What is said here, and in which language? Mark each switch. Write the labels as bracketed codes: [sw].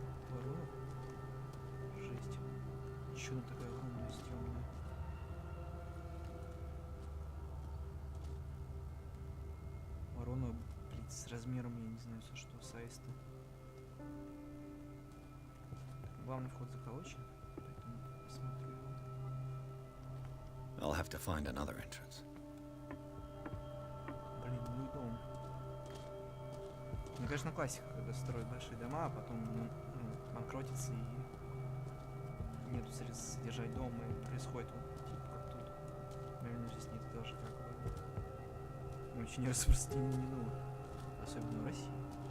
[ru] Ворона? Жесть. Чё она такая огромная, стрёмная? Ворона, блин, с размером, я не знаю, со что, с аиста. Главный вход заколочен, поэтому посмотрю его. [en] I'll have to find another entrance. [ru] Блин, ну и дом. Мне кажется, классика, когда строят большие дома, а потом банкротится и нету средств содержать дом, и происходит вот типа как тут. Наверное, здесь нет тоже как бы. Очень распространено, особенно в России.